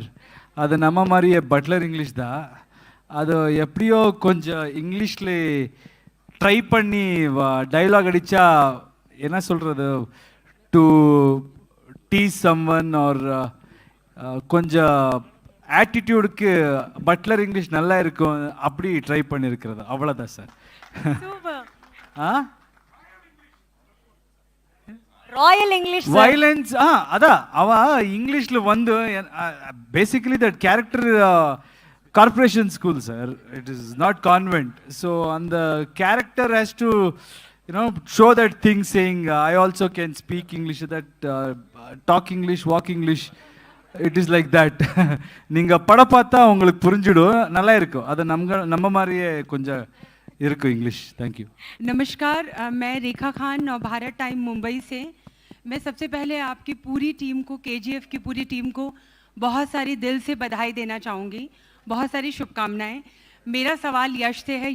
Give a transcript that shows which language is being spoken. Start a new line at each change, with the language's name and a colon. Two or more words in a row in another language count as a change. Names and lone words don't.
Tamil: அது நம்ம மாதிரியே
English: butler English
Tamil: தான். அது எப்படியோ கொஞ்சம் இங்கிலீஷில் ட்ரை பண்ணி டைலாக் அடித்தா என்ன சொல்கிறது,
English: to tease someone or
Tamil: கொஞ்சம் ஆட்டிடியூடுக்கு
English: butler English
Tamil: நல்லா இருக்கும், அப்படி ட்ரை பண்ணியிருக்கிறது. அவ்வளோதான் சார்.
English: Royal English ವೈಲೆನ್ಸ್.
Tamil: அதான் அவ இங்கிலீஷ்ல வந்து
English: basically that character corporation school sir, it is not convent. So அந்த character has to show that thing saying I also can speak English, that talk English, walk English, it is like that.
Tamil: நீங்கள் படம் பார்த்தா உங்களுக்கு புரிஞ்சிடும், நல்லா இருக்கும். அது நம்ம மாதிரியே கொஞ்சம் इरको इंग्लिश.
English: thank you.
Hindi: नमस्कार, मैं रेखा खान और भारत टाइम मुंबई से. मैं सबसे पहले आपकी पूरी टीम को, केजीएफ की पूरी टीम को बहुत सारी दिल से बधाई देना चाहूँगी, बहुत सारी शुभकामनाएं. मेरा सवाल यश से है.